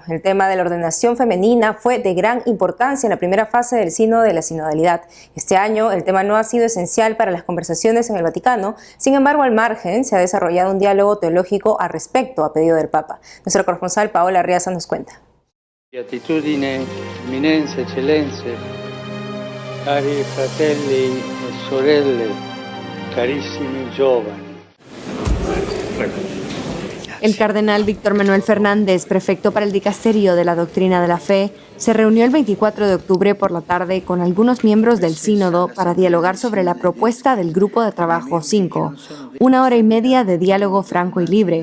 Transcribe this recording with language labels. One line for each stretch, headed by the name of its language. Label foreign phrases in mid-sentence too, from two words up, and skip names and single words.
Spanish: El tema de la ordenación femenina fue de gran importancia en la primera fase del Sínodo de la Sinodalidad. Este año el tema no ha sido esencial para las conversaciones en el Vaticano, sin embargo al margen se ha desarrollado un diálogo teológico al respecto a pedido del Papa. Nuestro corresponsal Paola Arriaza nos cuenta.
Italian: Beatitudine, eminenze, eccellenze, cari fratelli e sorelle, carissimi giovani.
Spanish: El cardenal Víctor Manuel Fernández, prefecto para el Dicasterio de la Doctrina de la Fe, se reunió el 24 de octubre por la tarde con algunos miembros del Sínodo para dialogar sobre la propuesta del Grupo de Trabajo 5, 1 hora y media de diálogo franco y libre.